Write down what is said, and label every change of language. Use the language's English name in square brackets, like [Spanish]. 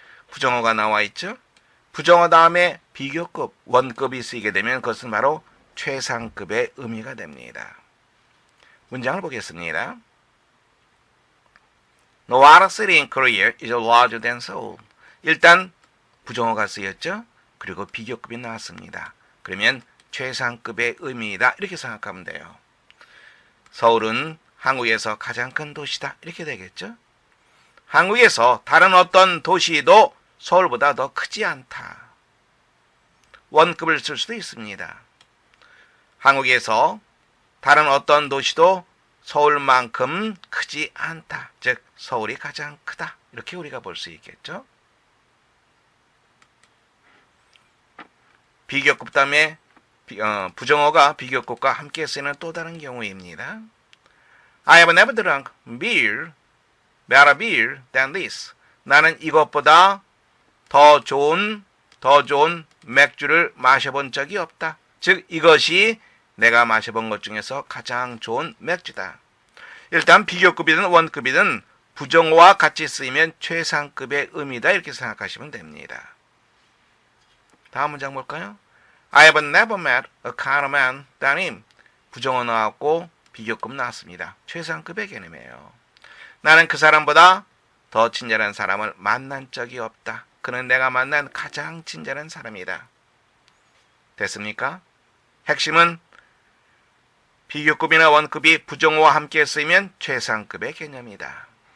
[Korean] 부정어가 나와 있죠. 부정어 다음에 비교급, 원급이 쓰이게 되면 그것은 바로 최상급의 의미가 됩니다. 문장을 보겠습니다. [English] No other city in Korea is larger than Seoul. [Korean] 일단 부정어가 쓰였죠. 그리고 비교급이 나왔습니다. 그러면 최상급의 의미이다 이렇게 생각하면 돼요. 서울은 한국에서 가장 큰 도시다 이렇게 되겠죠. 한국에서 다른 어떤 도시도 서울보다 더 크지 않다. 원급을 쓸 수도 있습니다. 한국에서 다른 어떤 도시도 서울만큼 크지 않다. 즉 서울이 가장 크다. 이렇게 우리가 볼 수 있겠죠. 비교급 다음에 부정어가 비교급과 함께 쓰이는 또 다른 경우입니다. [English] I have never drunk better beer than this. [Korean] 나는 이것보다 더 좋은 맥주를 마셔본 적이 없다. 즉 이것이 내가 마셔본 것 중에서 가장 좋은 맥주다. 일단 비교급이든 원급이든 부정어와 같이 쓰이면 최상급의 의미다 이렇게 생각하시면 됩니다. 다음 문장 볼까요? [English] I have never met a kind of man than him. [Korean] 부정어 나왔고 비교급 나왔습니다. 최상급의 개념이에요. 나는 그 사람보다 더 친절한 사람을 만난 적이 없다. 그는 내가 만난 가장 친절한 사람이다. 됐습니까? 핵심은 비교급이나 원급이 부정어와 함께 쓰이면 최상급의 개념이다.